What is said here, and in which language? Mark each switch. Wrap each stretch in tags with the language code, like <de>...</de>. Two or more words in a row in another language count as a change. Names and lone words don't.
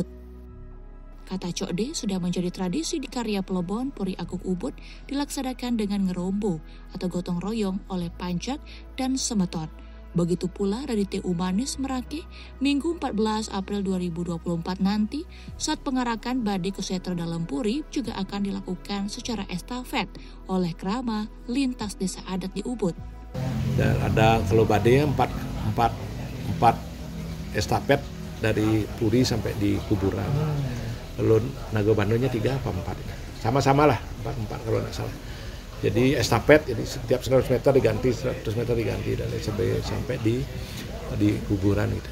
<id>Kata Cokde sudah menjadi tradisi di karya Plebon Puri Agung Ubud dilaksanakan dengan ngerombo atau gotong royong oleh Pancak dan Semeton. Begitu pula dari TU Manis Merake Minggu 14 April 2024 nanti saat pengarakan Bade ke Setra Dalam Puri juga akan dilakukan secara estafet oleh Krama lintas desa adat di Ubud. Dan ada kalau Bade 4 estafet dari Puri sampai di kuburan. Kalau Naga Bandhanya 3 apa 4? Sama-sama lah 4 kalau nggak salah. Jadi estafet, jadi setiap 100 meter diganti, 100 meter diganti dan sampai di kuburan gitu.</id>